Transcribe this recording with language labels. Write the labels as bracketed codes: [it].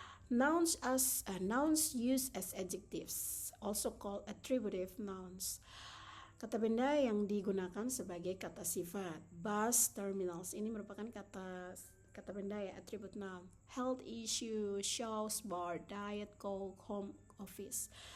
[en] Nouns used as adjectives, also called attributive nouns. [id] Kata benda yang digunakan sebagai kata sifat. Bus terminals ini merupakan kata benda ya, attribute noun. [en] Health issue, shows, bar, diet, coke, home office.